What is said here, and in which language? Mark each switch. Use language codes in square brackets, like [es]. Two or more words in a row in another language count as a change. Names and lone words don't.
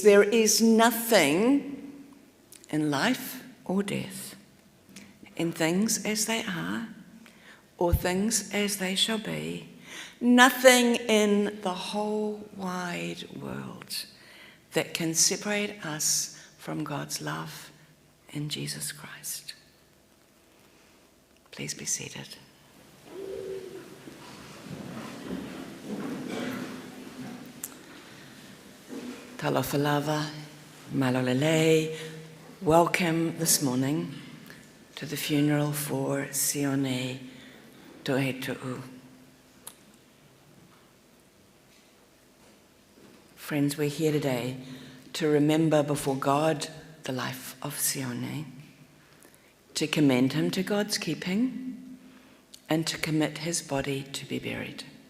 [en] There is nothing in life or death, in things as they are or things as they shall be, nothing in the whole wide world that can separate us from God's love in Jesus Christ. Please be seated. [sm] Talofa lava, malolele, [en] welcome this morning to the funeral for Sione Toetu'u. Friends, we're here today to remember before God the life of Sione, to commend him to God's keeping, and to commit his body to be buried.